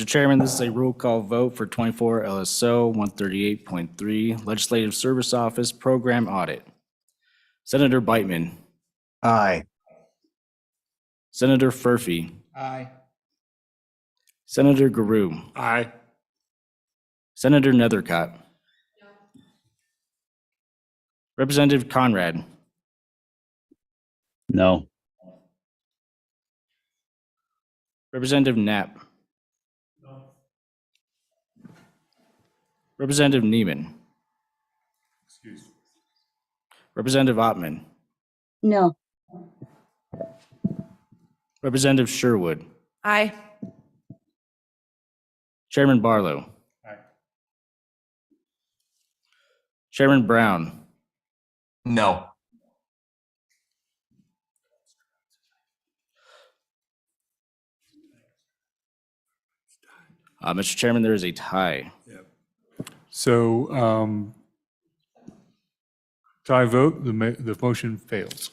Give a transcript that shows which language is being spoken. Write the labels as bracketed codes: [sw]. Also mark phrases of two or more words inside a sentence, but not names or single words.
[en] Chairman, this is a roll call vote for 24 LSO 138.3 Legislative Service Office Program Audit. Senator Beitman. Aye. Senator Furphy. Aye. Senator Garu. Aye. Senator Nethercott. Representative Conrad. No. Representative Knapp. Representative Neiman. Representative Ottman. No. Representative Sherwood. Aye. Chairman Barlow. Chairman Brown. No. Mr. Chairman, there is a tie. So tie vote, the motion fails.